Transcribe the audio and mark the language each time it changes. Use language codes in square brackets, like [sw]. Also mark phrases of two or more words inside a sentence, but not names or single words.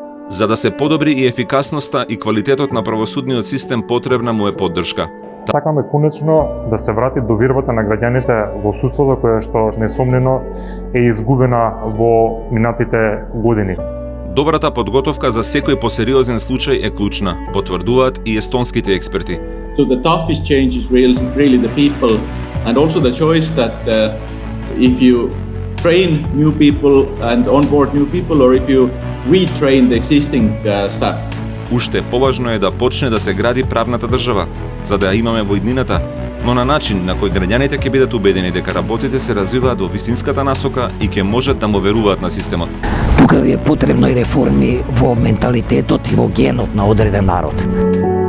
[mk] За да се подобри и ефикасноста и квалитетот на правосудниот систем, потребна му е поддршка. Сакаме конечно да се врати довербата на граѓаните во судството, која што несомнено е изгубена во минатите години. Добрата подготовка за секој посериозен случај е клучна, потврдуваат и естонските експерти. [en] So the toughest change is really the people and also the choice that if you train new people and onboard new people or if you retrain the existing staff. [mk] Уште поважно е да почне да се гради правната држава, за да ја имаме во иднината, но на начин на кој граѓаните ќе бидат убедени дека работите се развиваат во вистинската насока и ќе можат да му веруваат на системот. Тука ви е потребно и реформи во менталитетот и во генот на одреден народ.